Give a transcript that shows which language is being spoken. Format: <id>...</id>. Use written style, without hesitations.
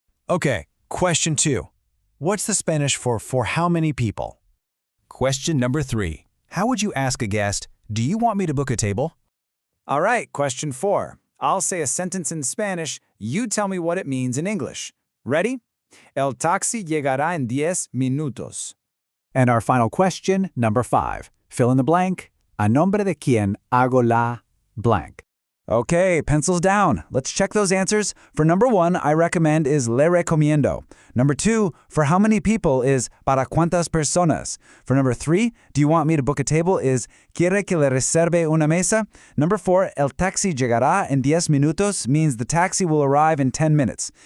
<en>Okay, question 2. What's the Spanish for how many people? Question number 3. How would you ask a guest, do you want me to book a table? All right, question 4. I'll say a sentence in Spanish, you tell me what it means in English. Ready?</en> <es>El taxi llegará en 10 minutos.</es> <en>And our final question, number 5. Fill in the blank.</en> <es>A nombre de quien hago la blank.</es> <en>Okay, pencils down. Let's check those answers. For number 1, I recommend is</en> <es>le recomiendo.</es> <en>Number 2, for how many people is</en> <es>para cuántas personas.</es> <en>For number 3, do you want me to book a table is</en> <es>quiere que le reserve una mesa.</es> <en>Number 4,</en> <es>el taxi llegará en 10 minutos</es> <en>means the taxi will arrive in 10 minutes.</en>